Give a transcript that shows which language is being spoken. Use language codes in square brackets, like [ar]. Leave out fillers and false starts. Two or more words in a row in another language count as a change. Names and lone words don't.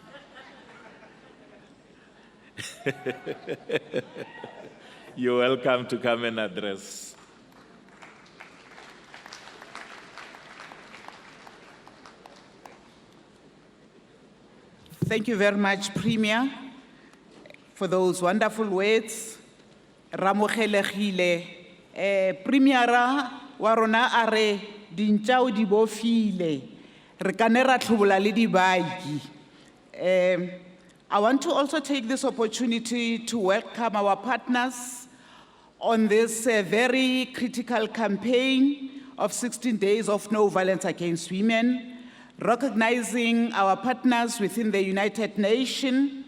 [en] You're welcome to come and address. Thank you very much, Premier, for those wonderful words. [tn] Ramogelegile, Premiera wa rona a re dintšao di bofile, re ka ne ra tlhobola le dibaki. [en] I want to also take this opportunity to welcome our partners on this very critical campaign of 16 days of no violence against women, recognizing our partners within the United Nations.